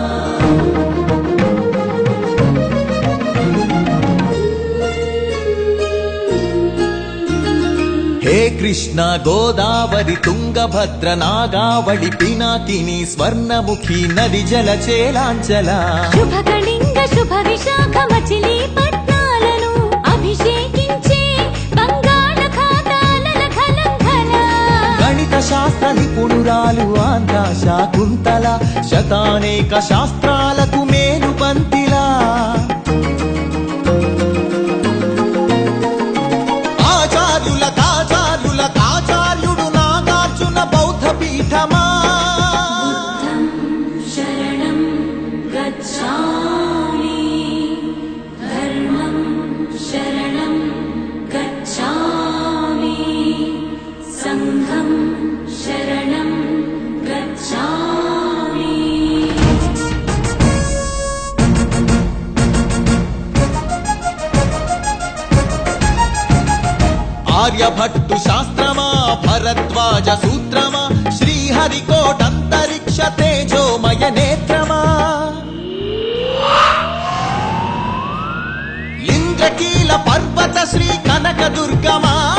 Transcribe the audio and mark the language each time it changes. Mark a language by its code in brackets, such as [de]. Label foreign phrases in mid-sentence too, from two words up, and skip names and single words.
[te] హే కృష్ణ గోదావరీ తుంగభద్ర నాగావళి పినాకినీ స్వర్ణముఖీ నదీ జలచేలాంచలా శుభకళింగ శుభ విశాఖ మచిలీపట్నాలను అభిషేకించే బంగాళాఖాతాల ఖలంఖల గణిత శాస్త్ర నిపుణురాలు ఆంధ్ర శాకుంతల శతానేక శాస్త్రాలకు మేలుబంతిలా ఆచార్యుడు నాగార్జున బౌద్ధ పీఠమా [pi] बुद्धं शरणं गच्छामि धर्मं शरणं गच्छामि संघं शरणं गच्छामि [te] ఆర్యభట్టు శాస్త్రమా భరద్వాజ సూత్రమా శ్రీహరికోటంతరిక్ష తేజోమయ నేత్రమా ఇంద్రకీల పర్వత శ్రీ కనక దుర్గమా